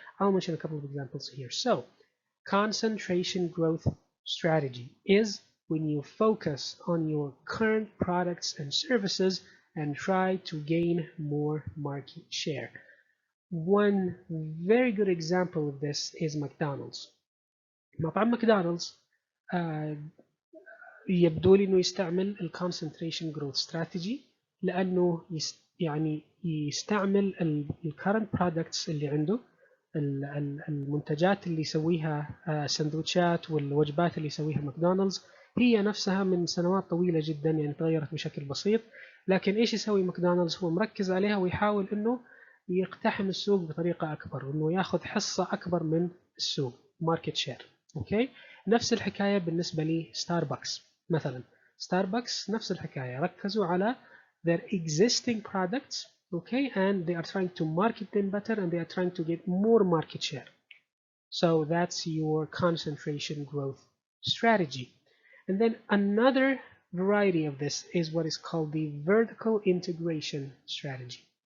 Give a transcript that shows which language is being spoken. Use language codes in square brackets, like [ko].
[en] I'll mention a couple of examples here. So concentration growth strategy is when you focus on your current products and services and try to gain more market share. One very good example of this is McDonald's. [ar] مطعم ماكدونالدز يبدو لي انه يستعمل الكونسنتريشن جروث استراتيجي لانه يعني يستعمل الكرنت برودكتس اللي عنده، المنتجات اللي يسويها سندوتشات والوجبات اللي يسويها ماكدونالدز هي نفسها من سنوات طويلة جدا، يعني تغيرت بشكل بسيط. لكن ايش يسوي ماكدونالدز؟ هو مركز عليها ويحاول انه يقتحم السوق بطريقة اكبر وانه ياخذ حصة اكبر من السوق، ماركت شير. اوكي، نفس الحكاية بالنسبة لي ستاربكس مثلا. ستاربكس نفس الحكاية، ركزوا على [en] their existing products, okay, and they are trying to market them better and they are trying to get more market share. So that's your concentration growth strategy. And then another variety of this is what is called the vertical integration strategy.